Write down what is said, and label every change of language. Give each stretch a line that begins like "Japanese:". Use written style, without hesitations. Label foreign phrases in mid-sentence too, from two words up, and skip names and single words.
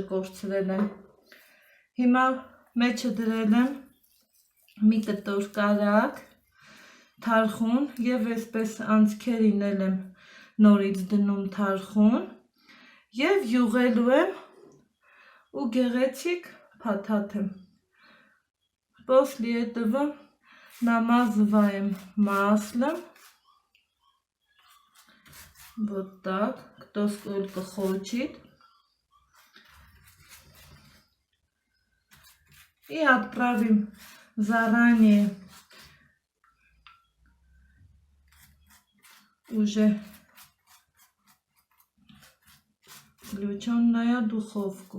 Armenian: կորցրել են։ Հիմա մեջը դրել եմ մի կտոր կարագ, թարխուն և այսպես անցքերին եմ նորից դնում թարխուն և յուղելու եմ ու գեղեցիկ փաթաթեմ։
Russian: После этого намазываем маслом. Вот так, кто сколько хочет. И отправим заранее уже включенная духовку.